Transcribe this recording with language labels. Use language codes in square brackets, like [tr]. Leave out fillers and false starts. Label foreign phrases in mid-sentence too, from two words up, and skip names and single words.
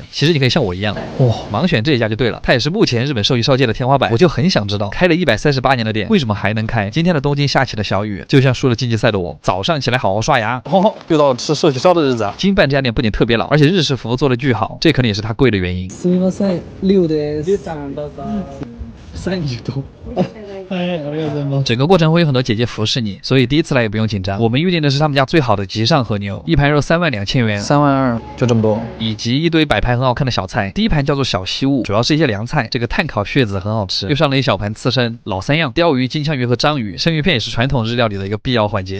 [zh] 其实你可以像我一样，盲选这一家就对了。它也是目前日本寿喜烧界的天花板。我就很想知道，开了138年的店，为什么还能开？今天的东京下起了小雨，就像输了竞技赛的我，早上起来好好刷牙。又到了吃寿喜烧的日子啊！金办这家店不仅特别老，而且日式服务做得巨好，这可能也是它贵的原因。 [ja] すみません、6です。30度。哎，ありがとうございます。 [zh] 整个过程会有很多姐姐服侍你，所以第一次来也不用紧张。我们预定的是他们家最好的极上和牛，一盘肉32000元 32000就这么多，以及一堆摆盘很好看的小菜。第一盘叫做小西物，主要是一些凉菜，这个炭烤血子很好吃，又上了一小盘刺身，老3样，鲷鱼、金枪鱼和章鱼，生鱼片也是传统日料里的一个必要环节。